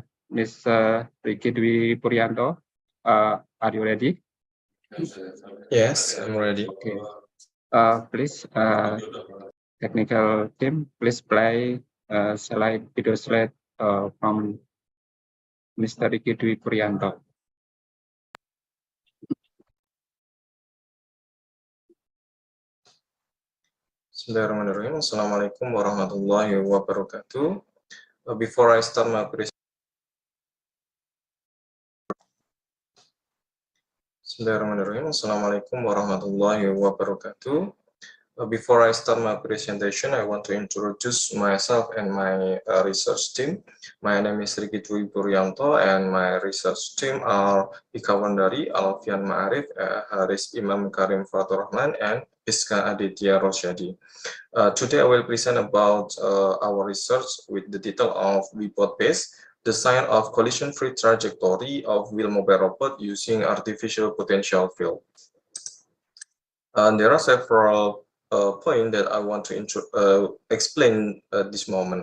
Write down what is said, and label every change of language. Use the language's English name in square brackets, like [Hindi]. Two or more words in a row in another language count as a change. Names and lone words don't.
[English] Ricky Dwi Purianto, Are you ready? Yes, I'm ready. Okay. Please, technical team, please play video slide from Mr. Riki Dwi Puryanto. [Arabic] بسم الله الرحمن الرحيم. السلام عليكم ورحمة الله وبركاته. [English] Before I start my presentation, [Arabic] بسم الله الرحمن الرحيم. السلام عليكم ورحمة الله وبركاته. [English] Before I start my presentation, I want to introduce myself and my research team. My name is Riki Dwi Puryanto, and my research team are Ika Wandari, Alfian Ma'arif, Haris Imam Karim Fatur Rahman, and Iska Aditya Rosyadi. Today I will present about our research with the title of Webot-based design of collision-free trajectory of wheel mobile robot using artificial potential field. There are several points that I want to explain at this moment.